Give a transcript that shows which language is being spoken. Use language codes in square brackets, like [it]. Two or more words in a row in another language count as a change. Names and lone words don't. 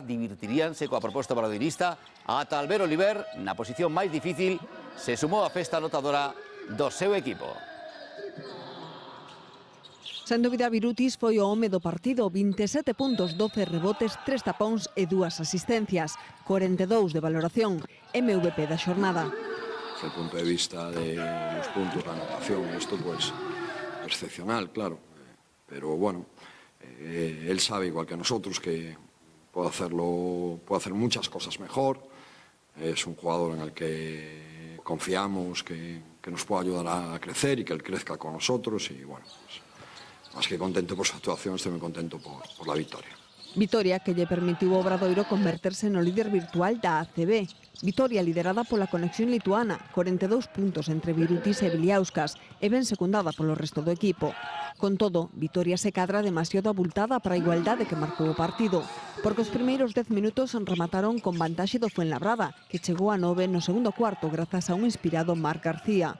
[gl] Divertiríanse coa proposta obradoirista. Ata Albert Oliver, na posición máis difícil, se sumou a festa anotadora do seu equipo. Sen dúbida, Virutis foi o home do partido. 27 puntos, 12 rebotes, 3 tapóns e 2 asistencias. 42 de valoración. MVP da xornada. [es] Desde el punto de vista de los puntos, la anotación, esto pues excepcional, claro. Pero bueno, él sabe igual que nosotros que puede hacer muchas cosas mejor. Es un jugador en el que confiamos, que nos puede ayudar a crecer y que él crezca con nosotros. Y bueno, pues, más que contento por su actuación, estoy muy contento por la victoria. [gl] Vitoria que lle permitiu ao Obradoiro converterse no líder virtual da ACB. Vitoria liderada pola conexión lituana, 42 puntos entre Virutis e Viliauskas, e ben secundada polo resto do equipo. Con todo, Vitoria se cadra demasiado abultada para a igualdade que marcou o partido, porque os primeiros 10 minutos remataron con vantaxe do Fuenlabrada, que chegou a 9 no segundo cuarto grazas a un inspirado Marc García.